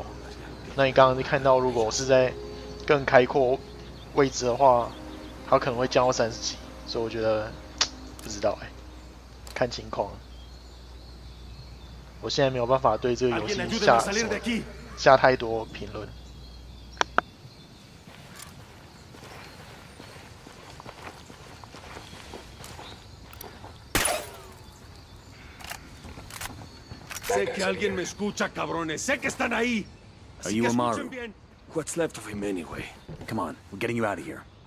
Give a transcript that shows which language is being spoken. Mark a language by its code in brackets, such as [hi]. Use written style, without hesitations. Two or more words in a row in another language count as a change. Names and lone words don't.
[zh] 那你刚刚看到，如果我是在更开阔位置的话，它可能会降到30几，所以我觉得不知道看情况。我现在没有办法对这个游戏下太多评论。 [es] Sé que alguien me escucha, cabrones. Sé que están ahí. [en] Are you Amaru? What's left of him anyway? Come on, we're getting you out of here.